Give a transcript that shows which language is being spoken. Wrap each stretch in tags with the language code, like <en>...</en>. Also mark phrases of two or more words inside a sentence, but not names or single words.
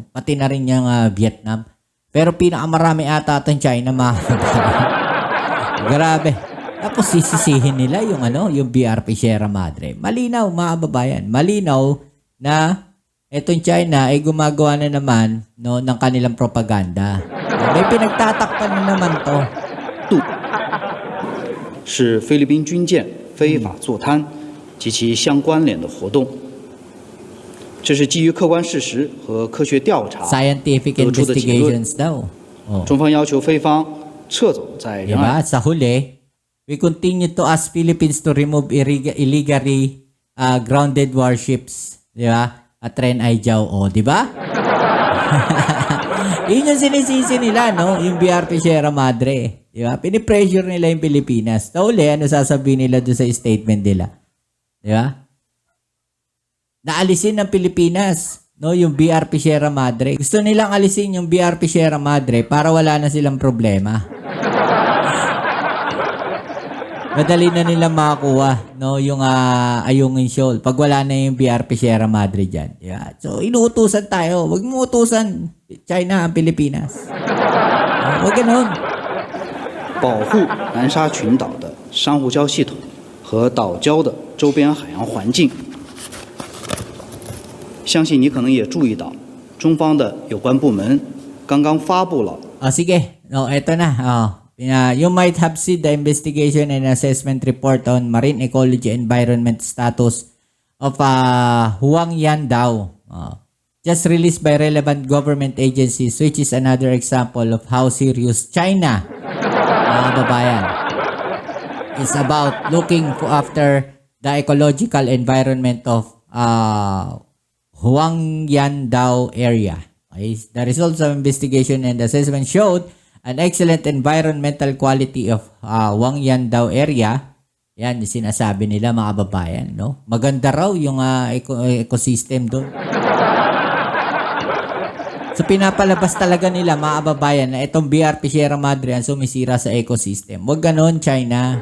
<tl>Pati na rin yung Vietnam. Pero pinakamarami ata itong China, mga grabe. Tapos sisisihin nila yung BRP Sierra Madre. Malinaw, mga kababayan. Malinaw na etong China ay gumagawa na naman, no, ng kanilang propaganda. May pinagtatakpan na naman to.</tl> <zh>是菲律宾军舰非法坐滩及其相关联的活动。这是基于客观事实和科学调查</zh> <en>Scientific</en> <zh>得出的结论。</zh> <en>investigations daw.</en> <tl>Oh.</tl> <zh>中方要求菲方撤走在仁爱</zh> <tl>Diba? Sa huli,</tl> <en>we continue to ask Philippines to remove illegally grounded warships.</en> <tl>Diba? At Ren Aijiao, diba? Yun yung sinisisi nila, no? Yung BRP Sierra Madre. Diba? Pinipressure nila yung Pilipinas. Tauli, ano sasabihin nila doon sa statement nila? Diba? Naalisin ng Pilipinas, no? Yung BRP Sierra Madre. Gusto nilang alisin yung BRP Sierra Madre para wala na silang problema. Madali na nilang makakuha, no, yung Ayungin Shoal pag wala na yung BRP Sierra Madre dyan. Yeah. So, inuutusan tayo. Huwag mo utusan China ang Pilipinas. Huwag ganun.</tl> <zh>保护南沙群岛的珊瑚礁系统和岛礁的周边海洋环境。相信你可能也注意到，中方的有关部门刚刚发布了</zh> <tl>Sige. No, eto na.</tl> <en>You might have seen the investigation and assessment report on marine ecology and environment status of Huang Yan Dao. Just released by relevant government agencies, which is another example of how serious China, babayan, is about looking after the ecological environment of Huang Yan Dao area. Okay? The results of investigation and assessment showed an excellent environmental quality of Huang Yan Dao area.</en> <tl>Yan, yung sinasabi nila mga kababayan, no? Maganda raw yung ecosystem doon. So pinapalabas talaga nila mga kababayan na itong BRP Sierra Madre ang sumisira sa ecosystem. Huwag ganon, China.</tl>